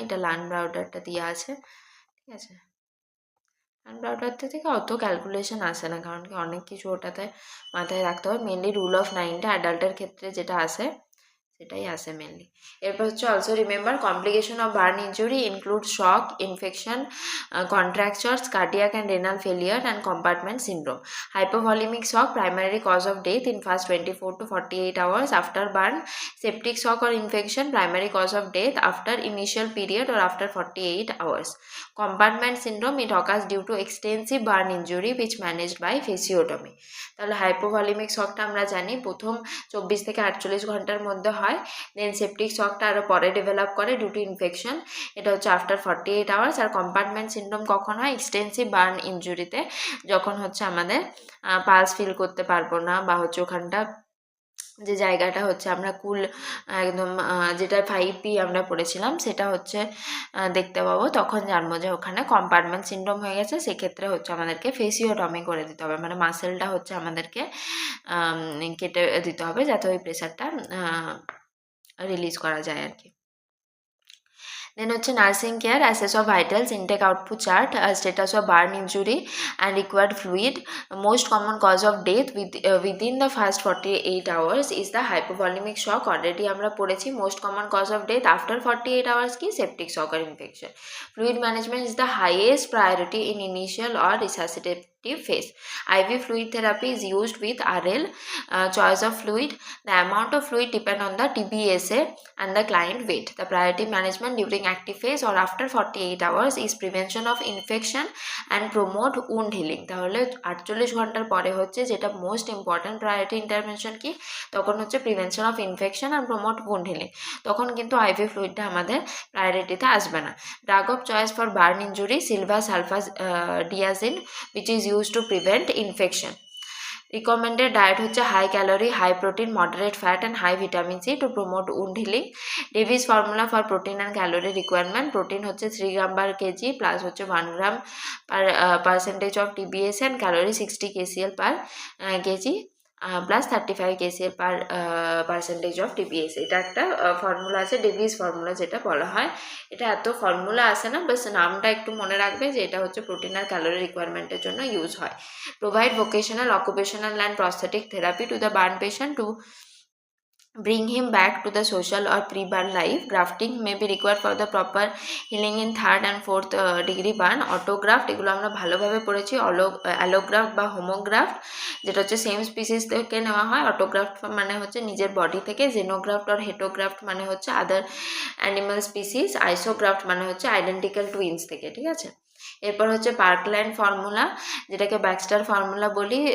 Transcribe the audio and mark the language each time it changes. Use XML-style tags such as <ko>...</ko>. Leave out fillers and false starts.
<bn>এটা ল্যান্ড ব্রাউডারটা দিয়ে আছে, ঠিক আছে। ল্যান্ড ব্রাউডারটা থেকে অত ক্যালকুলেশন আসে না, কারণ কি অনেক কিছু ওটাতে মাথায় রাখতে হবে। মেনলি রুল অফ 9টা অ্যাডাল্টের ক্ষেত্রে যেটা আসে সেটাই আসে মেনলি।</bn> <en>এরপর হচ্ছে also remember complication of burn injury include shock, infection, contractures, cardiac and renal failure and compartment syndrome. Hypovolemic shock, primary cause of death in first 24 to 48 hours after burn. Septic shock or infection, primary cause of death after initial period or after 48 hours. Compartment syndrome, it occurs due to extensive burn injury which managed by fasciotomy.</en> <bn>তাহলে hypovolaemic শকটা আমরা জানি প্রথম 24 থেকে 48 ঘন্টার মধ্যে হয়। দেন septic শকটা আরও পরে ডেভেলপ করে ডিউ টু ইনফেকশন, এটা হচ্ছে আফটার 48 আওয়ার্স। আর কম্পার্টমেন্ট সিনড্রোম কখন হয়? এক্সটেন্সিভ বার্ন ইনজুরিতে, যখন হচ্ছে আমাদের পালস ফিল করতে পারবো না, বা হচ্ছে ওখানটা যে জায়গাটা হচ্ছে আমরা কুল একদম যেটা 5P আমরা পড়েছিলাম সেটা হচ্ছে দেখতে পাবো, তখন জানবো যে ওখানে কম্পার্টমেন্ট সিনড্রোম হয়ে গেছে। সেক্ষেত্রে হচ্ছে আমাদেরকে ফেসিওটমি করে দিতে হবে, মানে মাসেলটা হচ্ছে আমাদেরকে কেটে দিতে হবে যাতে ওই প্রেশারটা রিলিজ করা যায় আর কি।</bn> <en>Then হচ্ছে nursing care, assess of vitals, intake output chart, status of burn injury and required fluid. Most common cause of death within the first 48 hours is the hypovolemic shock,</en> <bn>already আমরা পড়েছি।</bn> <en>Most common cause of death after 48 hours কি? Septic shock আর infection. Fluid management is the highest priority in initial or resuscitative phase. IV fluid therapy is used with RL. Choice of fluid, the amount of fluid depend on the TBSA and the client weight. The priority management during active phase or after 48 hours is prevention of infection and promote wound healing.</en> <bn>তাহলে 48 ঘন্টার পরে হচ্ছে যেটা most important priority intervention কি? তখন হচ্ছে prevention of infection আর promote wound healing। তখন কিন্তু IV ফ্লুইডটা আমাদের প্রায়োরিটিতে আসবে না।</bn> <en>Drug of choice for burn injury, silver sulfadiazine which is used to prevent infection. Recommended diet হচ্ছে high calorie, high protein, moderate fat and high vitamin C to promote wound healing. Davis formula for protein and calorie requirement, protein হচ্ছে 3 gram per kg plus হচ্ছে 1 gram per percentage of TBS and calorie 60 kcal per kg. Plus 35 kcal per percentage of TPS.</en> <bn>এটা একটা formula আছে, Davies formula যেটা বলা হয়। এটা এত ফর্মুলা আসে না, বাস নামটা একটু মনে রাখবে যে এটা হচ্ছে প্রোটিন আর ক্যালোরি রিকোয়ারমেন্টের জন্য ইউজ হয়।</bn> <en>Provide vocational, occupational and prosthetic therapy to the burn patient to bring him back to the social or pre-burn life. Grafting may be required for the proper healing in third and fourth degree burn.</en> <bn>অটোগ্রাফট, এগুলো আমরা ভালোভাবে পড়েছি। অ্যালোগ্রাফট বা হোমোগ্রাফট যেটা হচ্ছে same species থেকে নেওয়া হয়। অটোগ্রাফট মানে হচ্ছে নিজের বডি থেকে। জেনোগ্রাফট আর হেটোগ্রাফট মানে হচ্ছে আদার অ্যানিমাল স্পিসিস। আইসোগ্রাফট মানে হচ্ছে আইডেন্টিক্যাল টুইন্স থেকে, ঠিক আছে। এরপর হচ্ছে পার্কল্যান্ড ফর্মুলা, যেটাকে ব্যাক্সটার ফর্মুলা বলি।</bn>